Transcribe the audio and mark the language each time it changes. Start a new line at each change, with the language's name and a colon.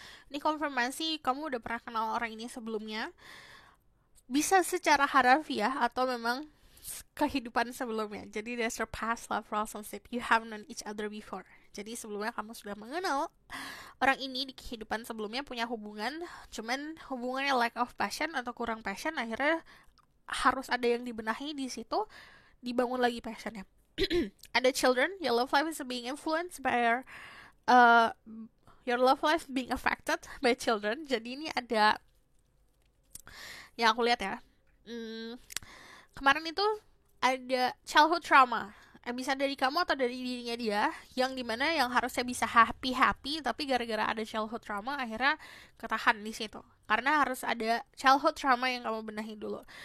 Indonesian: Ini konfirmasi kamu udah pernah kenal orang ini sebelumnya. Bisa secara harafiah atau memang kehidupan sebelumnya.
English: Jadi there's your past love relationship. You have known each other before.
Indonesian: Jadi sebelumnya kamu sudah mengenal orang ini di kehidupan sebelumnya, punya hubungan, cuman hubungannya lack of passion atau kurang passion, akhirnya harus ada yang dibenahi di situ, dibangun lagi passionnya.
English: Ada children, your love life is being influenced by your love life being affected by children.
Indonesian: Jadi ini ada yang aku lihat ya, kemarin itu ada childhood trauma, bisa dari kamu atau dari dirinya dia, yang dimana yang harusnya bisa happy tapi gara-gara ada childhood trauma akhirnya ketahan di situ, karena harus ada childhood trauma yang kamu benahi dulu.